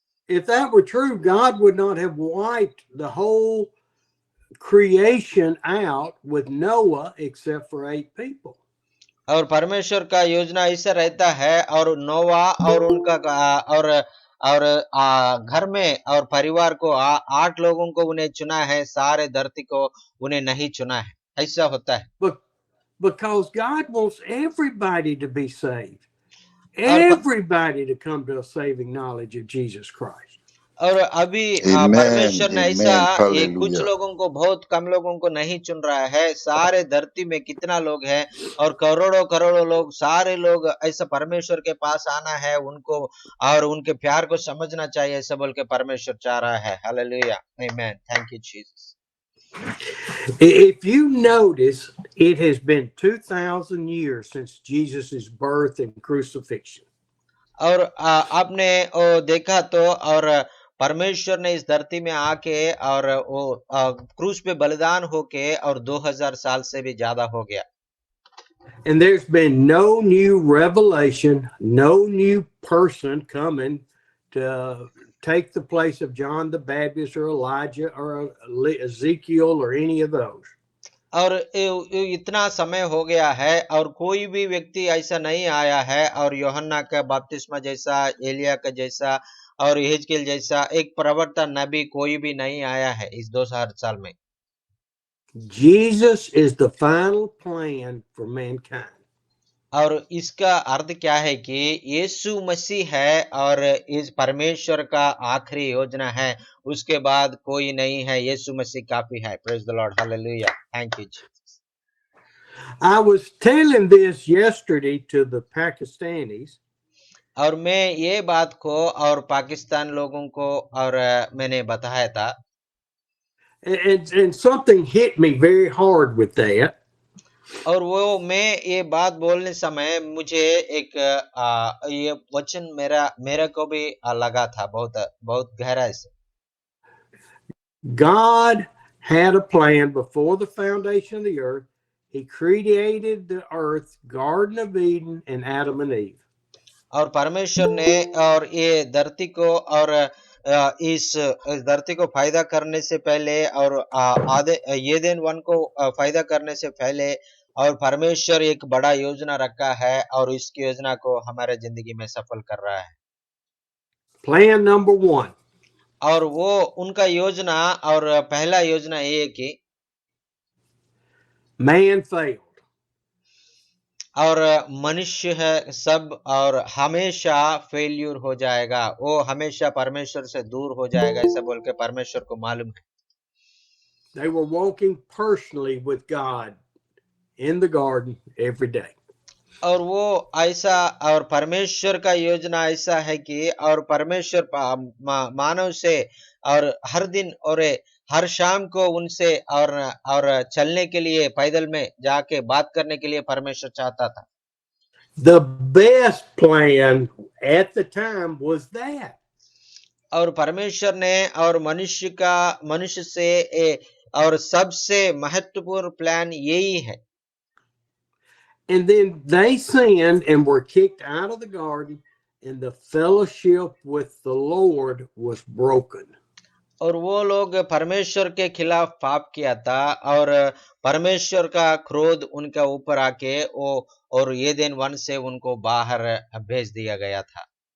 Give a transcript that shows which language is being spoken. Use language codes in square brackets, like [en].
[en] If that were true, God would not have wiped the whole creation out with Noah except for 8 people. [hi] और परमेश्वर का योजना ऐसा रहता है, और नोवा और उनका और घर में और परिवार को 8 लोगों को उन्हें चुना है, सारे धरती को उन्हें नहीं चुना है, ऐसा होता है। [en] Because God wants everybody to be saved, everybody to come to a saving knowledge of Jesus Christ. [hi] और अभी परमेश्वर ने ऐसा कुछ लोगों को, बहुत कम लोगों को नहीं चुन रहा है, सारे धरती में कितना लोग हैं और करोड़ों करोड़ों लोग, सारे लोग ऐसा परमेश्वर के पास आना है, उनको और उनके प्यार को समझना चाहिए, ऐसा बोल के परमेश्वर चाह रहा है। [en] Hallelujah, amen, thank you Jesus. If you notice, it has been 2,000 years since Jesus' birth and crucifixion. [hi] और आपने देखा तो, और परमेश्वर ने इस धरती में आके और वो क्रूस पे बलिदान होके और 2000 साल से भी ज्यादा हो गया। [en] And there's been no new revelation, no new person coming to take the place of John the Baptist or Elijah or Ezekiel or any of those. [hi] और इतना समय हो गया है और कोई भी व्यक्ति ऐसा नहीं आया है, और यूहन्ना का बपतिस्मा जैसा, एलिया का जैसा और यहेजकेल जैसा एक प्रवक्ता नबी कोई भी नहीं आया है इस 2000 साल में। [en] Jesus is the final plan for mankind. [hi] और इसका अर्थ क्या है कि यीशु मसीह है और इस परमेश्वर का आखिरी योजना है, उसके बाद कोई नहीं है, यीशु मसीह काफी है। [en] Praise the lord, hallelujah, thank you Jesus. I was telling this yesterday to the Pakistanis. [hi] और मैं ये बात को और पाकिस्तान लोगों को और मैंने बताया था, [en] And something hit me very hard with that. [hi] और वो मैं ये बात बोलने समय मुझे एक ये वचन मेरा को भी लगा था बहुत गहराई से। [en] God had a plan before the foundation of the earth. He created the earth, Garden of Eden, and Adam and Eve. [hi] और परमेश्वर ने और ये धरती को और इस धरती को फायदा करने से पहले और आधे ये दिन वन को फायदा करने से पहले और परमेश्वर एक बड़ा योजना रखा है और इसकी योजना को हमारे जिंदगी में सफल कर रहा है। [en] Plan number 1. [hi] और वो उनका योजना और पहला योजना ये है कि [en] Man failed. [hi] और मनुष्य है सब और हमेशा फेल्यूर हो जाएगा, वो हमेशा परमेश्वर से दूर हो जाएगा, ऐसा बोल के परमेश्वर को मालूम है। [en] They were walking personally with God in the garden every day. [hi] और वो ऐसा और परमेश्वर का योजना ऐसा है कि और परमेश्वर मानव से और हर दिन और हर शाम को उनसे और चलने के लिए पैदल में जाके बात करने के लिए परमेश्वर चाहता था। [en] The best plan at the time was that. [hi] और परमेश्वर ने और मनुष्य से और सबसे महत्वपूर्ण प्लान यही है। [en] And then they sinned and were kicked out of the garden, and the fellowship with the Lord was broken. [hi] और वो लोग परमेश्वर के खिलाफ पाप किया था और परमेश्वर का क्रोध उनका ऊपर आके वो और एदेन वन से उनको बाहर भेज दिया गया था।